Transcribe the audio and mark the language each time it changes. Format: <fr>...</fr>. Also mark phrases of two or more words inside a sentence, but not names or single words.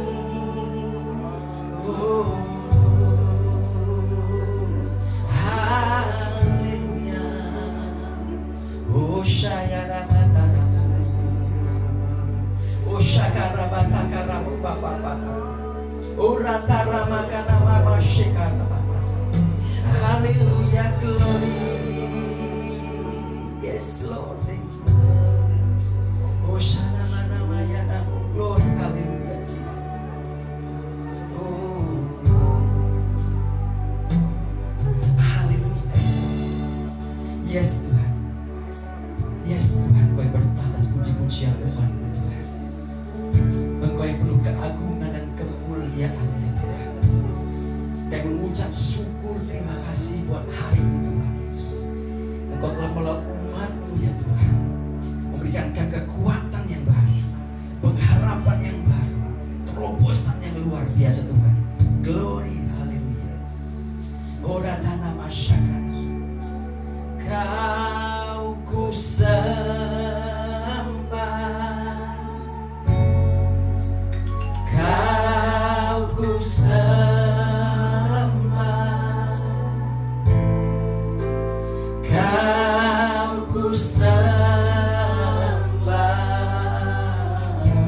<id>Oh, haleluya. Oh, syayaramatana. Oh, syakarabatakarabu bapa. Oh, rataramakana mama shikana. Haleluya,</id> <en>glory. Yes, Lord, thank you. Oh, shana mana maya namu, glory, haleluya, Jesus.</en> <id>Oh, haleluya. Yes, Tuhan. Yes, Tuhan, Kau yang bertatas puji-pujian umat-Mu, Tuhan. Engkau yang penuh keagungan dan kemuliaan-Nya, Tuhan. Dan mengucap syukur terima kasih buat hari ini Tuhan Yesus. Engkau telah melalui umat-Mu ya Tuhan, memberikan kekuatan yang baru, pengharapan yang baru, terobosan yang luar biasa Tuhan.</id> <en>Glory, haleluya. Ora tanah masyarakat,</en> <id>Kau ku sembah, Kau ku sembah, Kau ku sembah.</id>